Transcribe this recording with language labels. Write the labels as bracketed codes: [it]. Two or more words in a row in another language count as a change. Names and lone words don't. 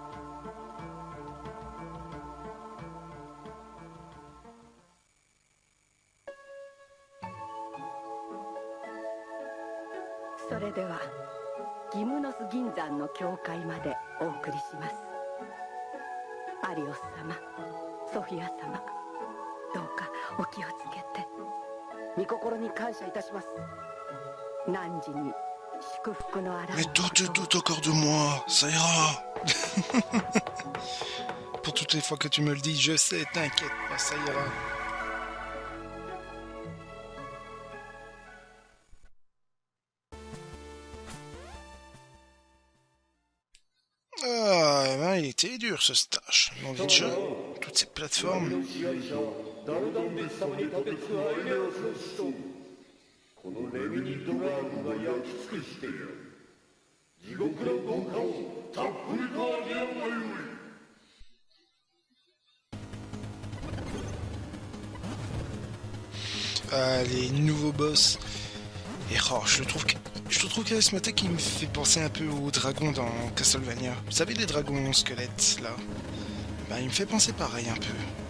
[ja] それではギムノス銀山の教会までお送りします。アリオス様、ソフィア様、どうかお気をつけて。御心に感謝いたします。汝に祝福のあら [fr] Mais doute encore de moi, ça ira. Pour toutes les fois que tu me le dis, je sais, t'inquiète pas, ça ira. Ah, eh ben, il était dur ce stage. Mon vite jeu, toutes ces plateformes. [ja] このレミニドラーグが焼き尽くしてやる。地獄の豪華をたっぷりと味わうがよい。 [fr] Ah, les nouveaux boss. Et oh, je trouve charismatique, il me fait penser un peu aux dragons dans Castlevania. Vous savez, les dragons squelettes, là? Ben, il me fait penser pareil un peu.